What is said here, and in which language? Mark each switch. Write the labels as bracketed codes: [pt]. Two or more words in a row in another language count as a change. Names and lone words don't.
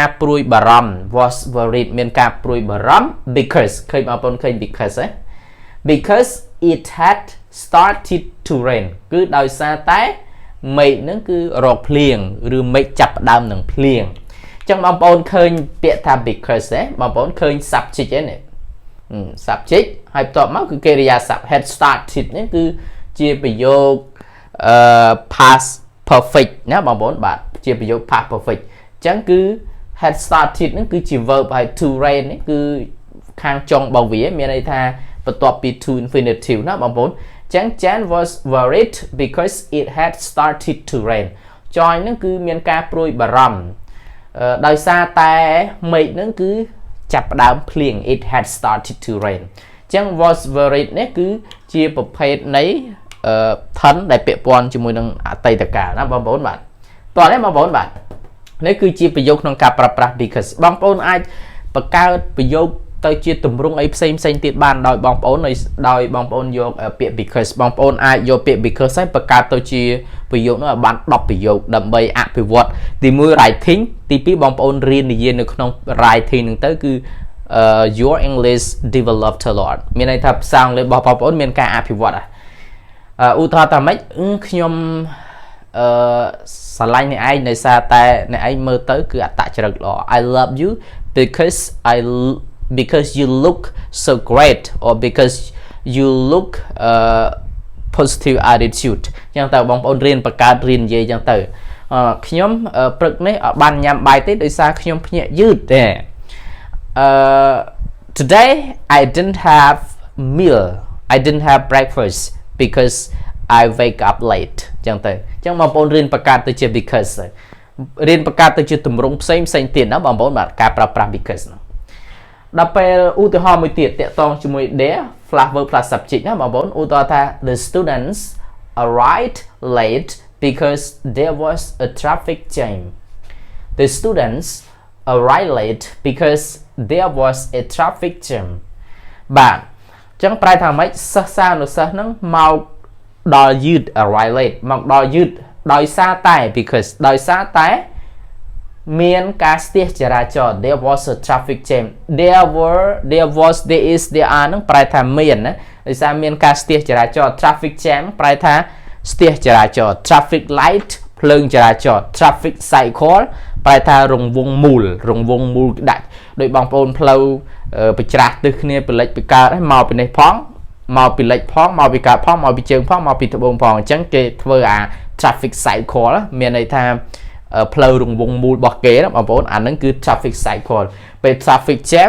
[km] ព្រួយបារម្ភ [en] was worried [km] មានការព្រួយបារម្ភ because ឃើញបងប្អូនឃើញ because ហ៎ [en] because it had started to rain [km] គឺដោយសារតែមេឃហ្នឹងគឺរកភ្លៀងឬមេឃចាប់ផ្ដើមនឹងភ្លៀងអញ្ចឹងបងប្អូនឃើញពាក្យថា because ទេបងប្អូនឃើញ subject ទេនេះ subject ហើយបន្ទាប់មកគឺកិរិយាសព្ទ [en] had started [km] នេះគឺជាប្រយោគ [en] past perfect [km] ណាបងប្អូនបាទជាប្រយោគ [en] past perfect [km] អញ្ចឹងគឺ [en] had started [km] ហ្នឹងគឺជា verb ហើយ [en] to rain [km] នេះគឺខាងចុងរបស់វាមានន័យថាបន្ទាប់ពី [en] to infinitive [km] ណាបងប្អូនអញ្ចឹង [en] Jan was worried because it had started to rain [km] ចយហ្នឹងគឺមានការព្រួយបារម្ភដោយសារតែមេឃហ្នឹងគឺចាប់ផ្ដើមភ្លៀង [en] it had started to rain [km] អញ្ចឹង [en] was worried [km] នេះគឺជាប្រភេទនៃthân ដែលពាក់ព័ន្ធជាមួយនឹងអតីតកាលណាបងប្អូនបាទតោះនេះបងប្អូនបាទ នេះគឺជាប្រយោគក្នុងការប្រើប្រាស់ because បងប្អូនអាចបង្កើតប្រយោគទៅជាទម្រង់អីផ្សេងទៀតបានដោយបងប្អូនដោយបងប្អូនយកពាក្យ because បងប្អូនអាចយកពាក្យ because ហើយបង្កើតទៅជាប្រយោគនោះឲ្យបាន10ប្រយោគដើម្បីអភិវឌ្ឍទី1 writing ទី2បងប្អូនរៀននិយាយនៅក្នុង writing ហ្នឹងទៅគឺ [en] your English developed a lot [km] មានន័យថាភាសាអង់គ្លេសរបស់បងប្អូនមានការអភិវឌ្ឍឧទាហរណ៍ថាម៉េចខ្ញុំ ស្រឡាញ់អ្នកឯងដោយសារតែអ្នកឯងមើលទៅគឺអត្តចរិតល្អ [en] I love you because you look so great or because you look positive attitude [km] អញ្ចឹងតើបងប្អូនរៀនបង្កើតរៀននិយាយអញ្ចឹងទៅខ្ញុំព្រឹកនេះអត់បានញ៉ាំបាយទេដោយសារខ្ញុំភ្ញាក់យឺតទេ [en] today I didn't have meal I didn't have breakfast because I wake up late [km] អញ្ចឹងទៅអញ្ចឹងបងប្អូនរៀនបង្កើតទៅជា because រៀនបង្កើតទៅជាទម្រង់ផ្សេ ងទៀតណាបងប្អូនបាទការប្រើប្រាស់ because ហ្នឹងដល់ពេលឧទាហរណ៍មួយទៀតតាក់ទងជាមួយ [en] there plus verb plus subject [km] ណាបងប្អូនឧទាហរណ៍ថា [en] the students arrived late because there was a traffic jam the students arrived late because there was a traffic jam [km] បាទអញ្ចឹងប្រែថាម៉េចសិស្សានុសិស្សហ្នឹងមកដល់យឺត [en] arrive late [km] មកដល់យឺតដោយសារតែ because ដោយសារតែមានការស្ទះចរាចរណ៍ [en] there was a traffic jam there is there are [km] ហ្នឹងប្រែថាមានណាដោយសារមានការស្ទះចរាចរណ៍ [en] traffic jam [km] ប្រែថាស្ទះចរាចរណ៍ [en] traffic light [km] ភ្លើងចរាចរណ៍ [en] traffic cycle [km] ប្រែថារង្វង់មូលដាច់ដោយបងប្អូនផ្លូវប្រច្រាស់ទិសគ្នាពីលិចពីកើតហើយមកពីនេះផងមកពីលិចផងមកពីកើតផងមកពីជើងផងមកពីត្បូងផងអញ្ចឹងគេធ្វើអា [en] traffic cycle [km] មានន័យថាផ្លូវរង្វង់មូលរបស់គេណាបងប្អូនអាហ្នឹងគឺ [en] traffic cycle [km] ពេល traffic